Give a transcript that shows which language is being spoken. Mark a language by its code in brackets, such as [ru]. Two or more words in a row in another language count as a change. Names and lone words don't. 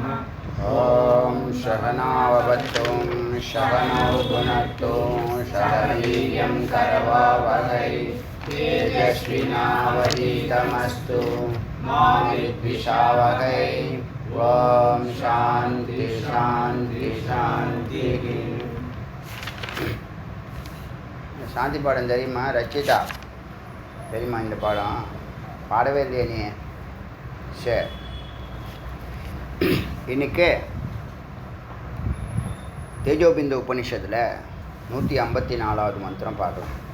[sa] ओम सहनाववतु सहनौ भुनक्तु सह वीर्यं करवावहै तेजस्विनावधीतमस्तु मा विद्विषावहै। ओम शांति शांति शांति। [ta] சாந்தி பாடம் தெரியுமா ரச்சிதா? தெரியுமா இந்த பாடம்? பாடவே இல்லையே நீ? சரி, இன்னைக்கு தேஜோபிந்த உபனிஷத்தில் 154வது மந்திரம் பார்க்கலாம்.